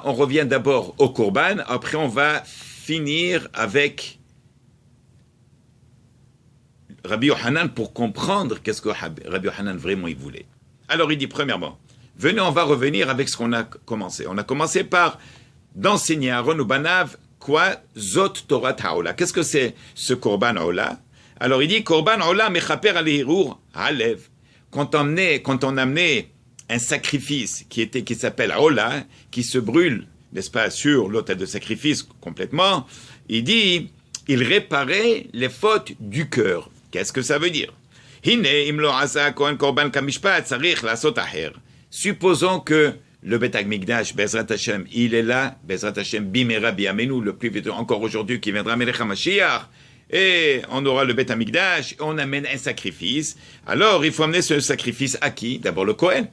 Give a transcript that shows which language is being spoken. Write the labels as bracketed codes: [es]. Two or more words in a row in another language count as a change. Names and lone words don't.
[fr] On revient d'abord au Korban. Après, on va finir avec Rabbi Yohanan pour comprendre qu'est-ce que Rabbi Yohanan vraiment il voulait. Alors, il dit premièrement, venez, on va revenir avec ce qu'on a commencé. On a commencé par d'enseigner à Aaron ou Banav quoi? [he] זאת תורת העולה. [fr] Qu'est-ce que c'est ce [he] קרבן עולה? [fr] Alors il dit [he] קרבן עולה מכפר על הרהור הלב. [fr] Quand on amenait un sacrifice qui s'appelle Ola, qui se brûle, n'est-ce pas, sur l'autel de sacrifice complètement, il dit il réparait les fautes du cœur. Qu'est-ce que ça veut dire? [he] הנה אם לא עשה כהן קרבן כמשפט צריך לעשות אחר. [fr] Supposons que le Bet HaMikdash, [he] בעזרת השם, [fr] il est là, [he] בעזרת השם במהרה בימינו, [fr] le plus vite encore aujourd'hui qui viendra [he] מלך המשיח. [fr] Et on aura le Bet HaMikdash, on amène un sacrifice. Alors, il faut amener ce sacrifice à qui? D'abord le Kohen.